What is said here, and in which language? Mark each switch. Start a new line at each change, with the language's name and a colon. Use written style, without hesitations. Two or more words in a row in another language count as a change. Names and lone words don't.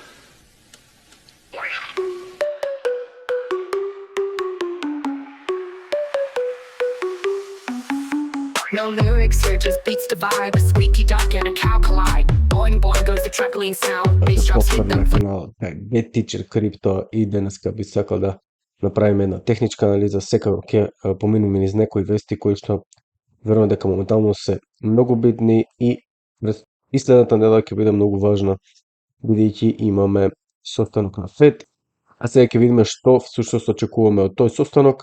English: No lyrics here, just beats the vibe. Squeaky duck and a cow collide. Boing boing goes the trampoline sound. Bass drops hit
Macedonian: Повтор
English: them.
Macedonian: на каналот Get Teacher Crypto и денеска би сакал да направиме една техничка анализа. Секако ќе поминеме низ некои вести кои што верувам дека моментално се многу битни и следната недела ќе биде многу важна, бидејќи имаме состанок на ФЕД, а сега ќе видиме што всушност очекуваме од тој состанок.